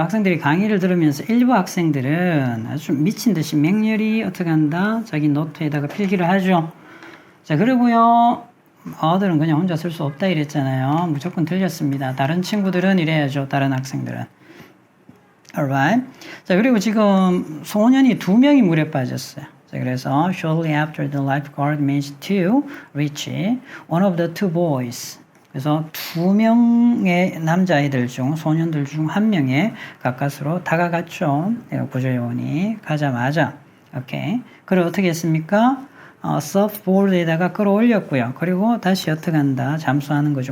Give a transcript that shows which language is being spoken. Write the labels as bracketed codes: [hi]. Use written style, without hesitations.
[ko] 학생들이 강의를 들으면서 일부 학생들은 아주 미친 듯이 맹렬히 어떻게 한다? 자기 노트에다가 필기를 하죠. 자, 그리고요. 어들은 그냥 혼자 쓸 수 없다 이랬잖아요. 무조건 틀렸습니다. 다른 친구들은 이래야죠. 다른 학생들은. Alright. 자, 그리고 지금 소년이 2명이 물에 빠졌어요. [en] 자, 그래서 shortly after the lifeguard managed to reach one of the two boys. [ko] 그래서 2명의 남자아이들 중, 소년들 중 1명에 가까스로 다가갔죠. 구조요원이 가자마자. 오케이. 그리고 어떻게 했습니까? 서프보드에다가 끌어올렸고요. 그리고 다시 어떻게 한다? 잠수하는 거죠.